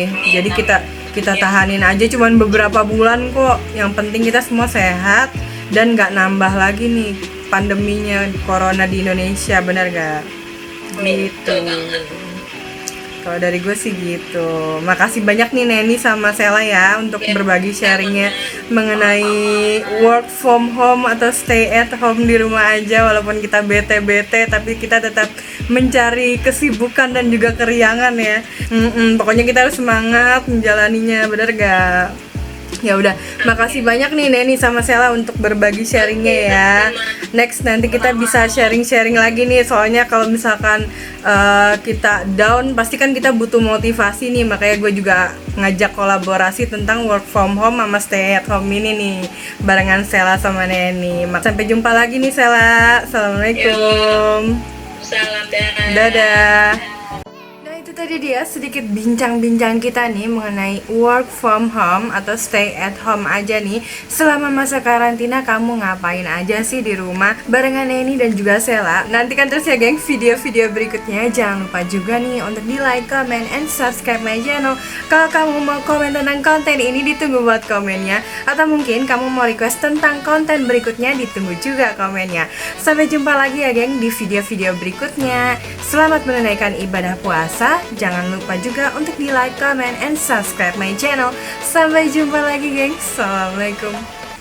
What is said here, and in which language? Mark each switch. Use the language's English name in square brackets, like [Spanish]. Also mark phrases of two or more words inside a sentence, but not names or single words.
[Indonesian] Jadi kita tahanin aja, cuman beberapa bulan kok, yang penting kita semua sehat dan nggak nambah lagi nih pandeminya corona di Indonesia, benar gak? Gitu. Kalau dari gue sih gitu. Makasih banyak nih Neni sama Sela ya untuk berbagi sharingnya mengenai [English] work from home [Indonesian] atau [English] stay at home [Indonesian] di rumah aja, walaupun kita bete-bete tapi kita tetap mencari kesibukan dan juga keriangan ya. Pokoknya kita harus semangat menjalaninya, bener gak? Ya udah, makasih banyak nih Neni sama Sela untuk berbagi sharingnya ya. Next nanti kita bisa sharing-sharing lagi nih, soalnya kalau misalkan kita down, pasti kan kita butuh motivasi nih. Makanya gue juga ngajak kolaborasi tentang [English] work from home [Indonesian] sama [English] stay at home [Indonesian] ini nih, barengan Sela sama Neni. Sampai jumpa lagi nih Sela. Assalamualaikum. Salam Dadah. Itu tadi dia sedikit bincang-bincang kita nih mengenai [English] work from home [Indonesian] atau [English] stay at home [Indonesian] aja nih. Selama masa karantina kamu ngapain aja sih di rumah barengan Neni dan juga Sela. Nantikan terus ya geng video-video berikutnya. Jangan lupa juga nih untuk di [English] like, comment, and subscribe my channel. [Indonesian] Kalau kamu mau komen tentang konten ini, ditunggu buat komennya. Atau mungkin kamu mau request tentang konten berikutnya, ditunggu juga komennya. Sampai jumpa lagi ya geng di video-video berikutnya. Selamat menunaikan ibadah puasa. Jangan lupa juga untuk di [English] like, comment, and subscribe my channel. [Indonesian] Sampai jumpa lagi geng. Assalamualaikum.